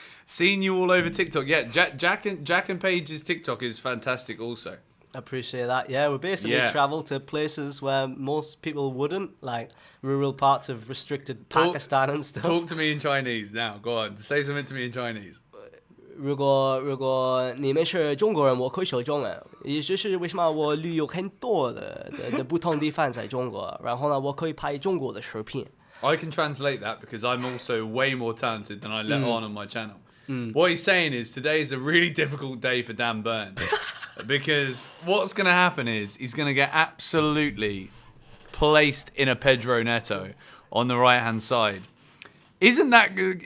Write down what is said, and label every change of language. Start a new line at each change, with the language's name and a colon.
English: Seeing you all over TikTok. Yeah, Jack and Paige's TikTok is fantastic also. Appreciate that. Yeah, we basically travel to places where most people wouldn't, like rural parts of restricted Pakistan and stuff. Talk to me in Chinese now. Go on, say something to me in Chinese.
Chinese: 如果你们是中国人，我可以说中文。也就是为什么我旅游很多的不同地方在中国，然后呢，我可以拍中国的视频。
English: I can translate that because I'm also way more talented than I let on my channel. What he's saying is today is a really difficult day for Dan Burn because what's going to happen is he's going to get absolutely placed in a Pedro Neto on the right-hand side. Isn't that good?